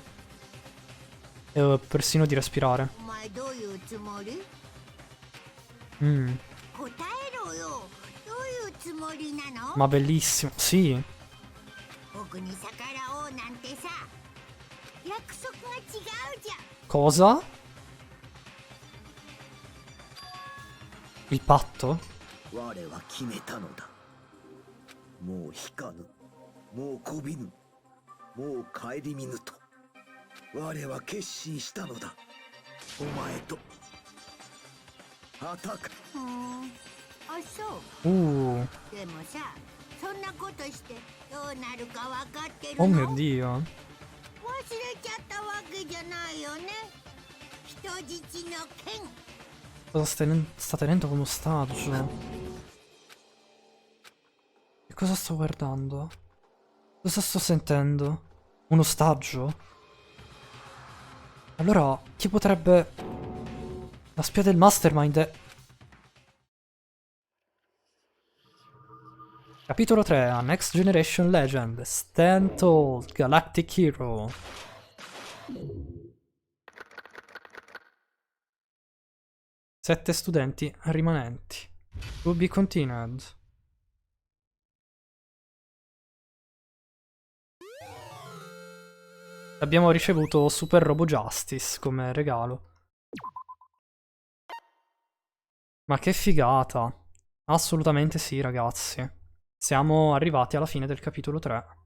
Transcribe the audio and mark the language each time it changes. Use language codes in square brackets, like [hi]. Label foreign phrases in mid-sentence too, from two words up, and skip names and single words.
[it] E persino di respirare. Ma bellissimo, sì. Cosa? Il patto? [ja] 我は決めたのだ。もう引かぬ、もうこびぬ、もう顧みぬと。我は決心したのだ。お前と。アタック。あ、そう。でもさ、そんなことしてどうなるか分かってるの？ [it] Oh mio Dio. [ja] 忘れちゃったわけじゃないよね。人質の剣。 [it] Cosa sta tenendo come ostaggio? Che cosa sto guardando? Cosa sto sentendo? Un ostaggio? Allora, chi potrebbe... La spia del Mastermind è... Capitolo 3, [en] a Next Generation Legend, Stand Tall, Galactic Hero. [it] Sette studenti rimanenti. [en] To be continued. [it] Abbiamo ricevuto Super Robo Justice come regalo. Ma che figata. Assolutamente sì, ragazzi. Siamo arrivati alla fine del capitolo 3.